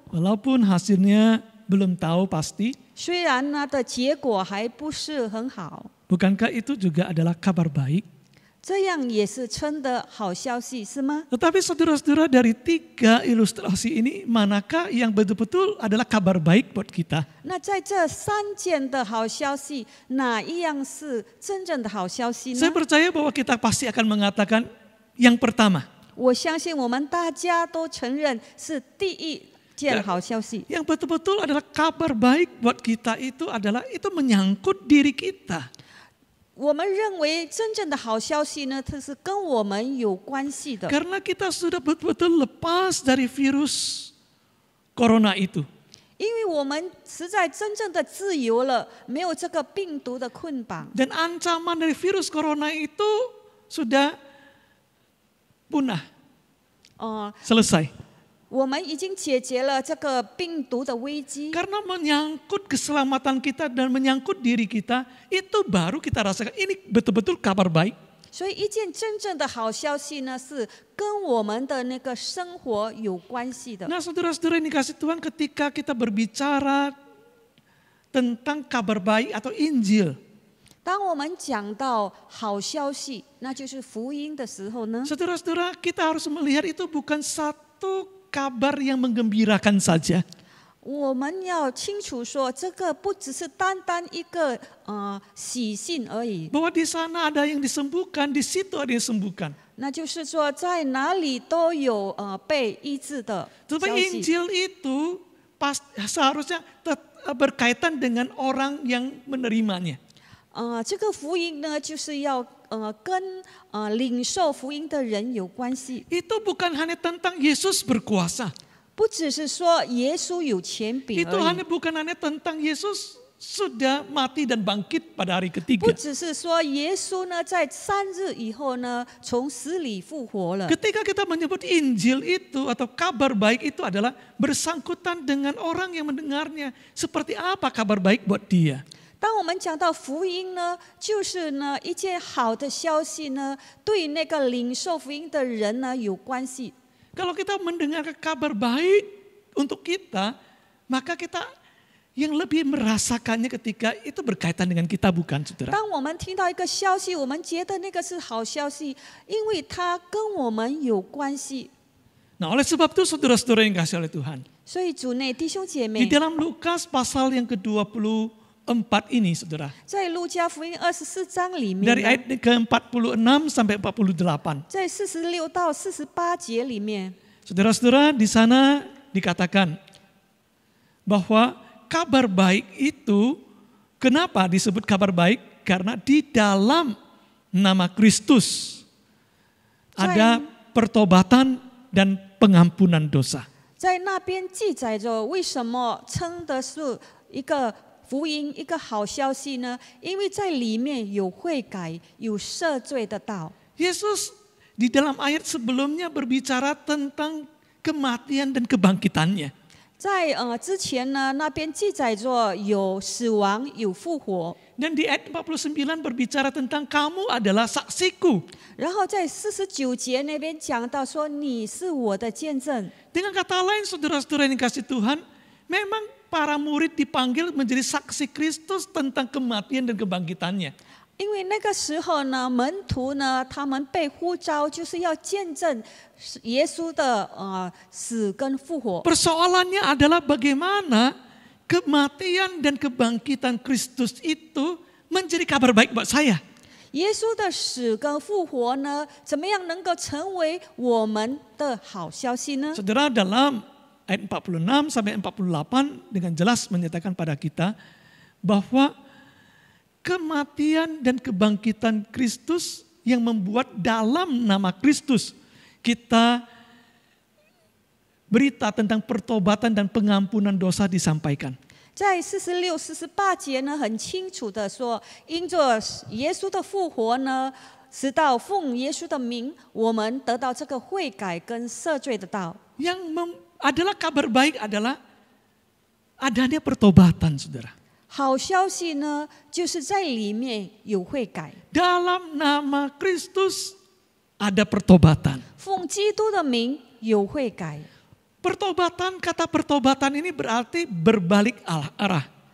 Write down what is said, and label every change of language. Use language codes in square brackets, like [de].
[id] walaupun hasilnya belum tahu pasti, [zh] 虽然它的结果还不是很好， [id] bukankah itu juga adalah kabar baik? [zh] 这样也是称的好消息，是吗？ [id] Tetapi saudara-saudara, dari 3 ilustrasi ini, manakah yang betul-betul adalah kabar baik buat kita? [zh] 那在这3件的好消息，哪一样是真正的好消息呢 [id] Saya？ percaya bahwa kita pasti akan mengatakan yang pertama. [zh] 我相信我们大家都承认是第一件好消息。 [id] Yang betul-betul adalah kabar baik buat kita itu adalah itu menyangkut diri kita. [zh] 我们认为真正的好消息呢，它是跟我们有关系的， [id] Karena kita sudah betul-betul lepas dari virus corona itu. [zh] 因为我们实在真正的自由了，没有这个病毒的捆绑。 [id] Dan ancaman dari virus corona itu sudah punah, selesai. [zh] 我们已经解决了这个病毒的危机， [id] Karena menyangkut keselamatan kita dan menyangkut diri kita, itu baru kita rasakan ini betul-betul kabar baik. [zh] 所以一件真正的好消息呢，是跟我们的那个生活有关系的。 [id] Nah saudara-saudara yang dikasih Tuhan, ketika kita berbicara tentang kabar baik atau Injil, [zh] 当我们讲到好消息，那就是福音的时候呢， [id] saudara-saudara kita harus melihat itu bukan satu kabar yang menggembirakan saja. [zh] 我们要清楚说，这个不只是单单一个喜信而已。 [id] Bahwa di sana ada yang disembuhkan, di situ ada yang disembuhkan. [zh] 那就是说，在哪里都有被医治的消 [id] Tetapi [zh] 息。 [id] Injil itu seharusnya berkaitan dengan orang yang menerimanya. [zh] 这个福音呢，就是要跟领受福音的人有关系， [id] Itu bukan hanya tentang Yesus berkuasa. [zh] 不只是说耶稣有权柄 [id] Itu [zh] 而已， [id] bukan hanya tentang Yesus sudah mati dan bangkit pada hari ketiga. [zh] 不只是说耶稣呢在3日以后呢从死里复活了。 [id] Ketika kita menyebut Injil itu atau kabar baik itu adalah bersangkutan dengan orang yang mendengarnya. Seperti apa kabar baik buat dia? [zh] 当我们讲到福音呢，就是呢一件好的消息呢，对那个领受福音的人呢有关系。 [id] Kalau kita mendengar kabar baik untuk kita, maka kita yang lebih merasakannya ketika itu berkaitan dengan kita, bukan saudara? [zh] 当我们听到一个消息，我们觉得那个是好消息，因为它跟我们有关系。 [id] Nah oleh sebab itu saudara-saudara yang kasih oleh Tuhan. [zh] 所以主内弟兄姐 [id] Di [zh] 妹， [id] dalam Lukas pasal yang ke-24 ini saudara. [zh] 在路加福音24章里面 [id] Dari [zh] 呢， [id] ayat ke-46 sampai 48. [zh] 在46到48节里面， [id] Saudara-saudara, di sana dikatakan bahwa kabar baik itu, kenapa disebut kabar baik? Karena di dalam nama Kristus ada pertobatan dan pengampunan dosa. [zh] 在那边记载着为什么称的是一个福音，一个好消息呢？因为在里面有悔改，有赦罪的道。 [id] Yesus di dalam ayat sebelumnya berbicara tentang kematian dan kebangkitannya. [zh] 在之前呢，那边记载着有死亡，有复活。 [id] Dan di ayat 49 berbicara tentang kamu adalah saksiku. [zh] 然后在49节那边讲到说，你是我的见证。 [id] Dengan kata lain, saudara-saudara yang dikasih Tuhan, memang para murid dipanggil menjadi saksi Kristus tentang kematian dan kebangkitannya. [zh] 因为那个时候呢，门徒呢，他们被呼召，就是要见证耶稣的死跟复活。 [id] Persoalannya adalah bagaimana kematian dan kebangkitan Kristus itu menjadi kabar baik buat saya. [zh] 耶稣的死跟复活呢，怎么样能够成为我们的好消息呢？ [id] Saudara, dalam ayat 46 sampai 48 dengan jelas menyatakan pada kita bahwa kematian dan kebangkitan Kristus yang membuat dalam nama Kristus kita berita tentang pertobatan dan pengampunan dosa disampaikan. [zh] 在46、48节呢，很清楚的说，因着耶稣的复活呢，直到奉耶稣的名，我们得到这个悔改跟赦罪的道。 [id] Yang adalah kabar baik adalah adanya pertobatan, saudara. [zh] 好消息呢，就是在里面有悔改， [id] Dalam nama Kristus ada pertobatan. [zh] 奉基督的名有悔改。 [id] Pertobatan, kata pertobatan ini berarti berbalik arah.